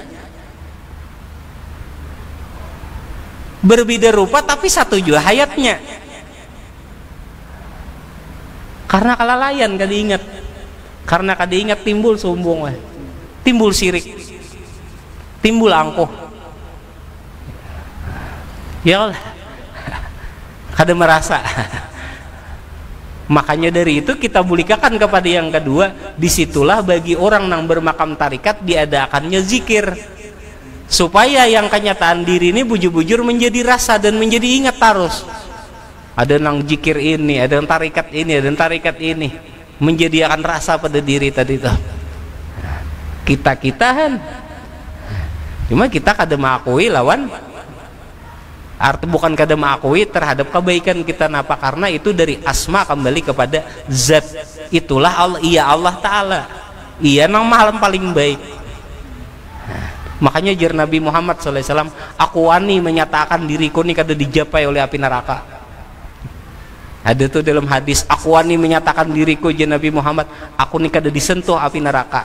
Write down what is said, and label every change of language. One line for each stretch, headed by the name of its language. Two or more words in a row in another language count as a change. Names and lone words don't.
Indonesian: Berbeda rupa tapi satu jua hayatnya.
Banjar: Karena kelalaian kada ingat. Karena kada ingat timbul sombong, timbul syirik, timbul angkuh. Ya Allah, kada merasa. Makanya dari itu kita bulikakan kepada yang kedua.
Indonesian: Disitulah bagi orang yang bermakam tarikat diadakannya zikir, supaya yang kenyataan diri ini bujur-bujur menjadi rasa dan menjadi ingat terus. Ada yang zikir ini, ada yang tarikat ini, ada yang tarikat ini, menjadikan rasa pada diri tadi tuh.
Banjar: Kita-kitahan, cuma kita kada mengakui lawan. Arti bukan kada mengakui terhadap kebaikan kita, napa?
Indonesian: Karena itu dari asma kembali kepada zat.
Banjar: Itulah Allah, iya Allah Ta'ala, iya nang malam paling baik. Makanya jar Nabi Muhammad SAW, aku wani menyatakan diriku ini kada dijapai oleh api neraka. Ada tuh dalam hadis, aku wani menyatakan diriku jeung Nabi Muhammad, aku nih kada disentuh api neraka.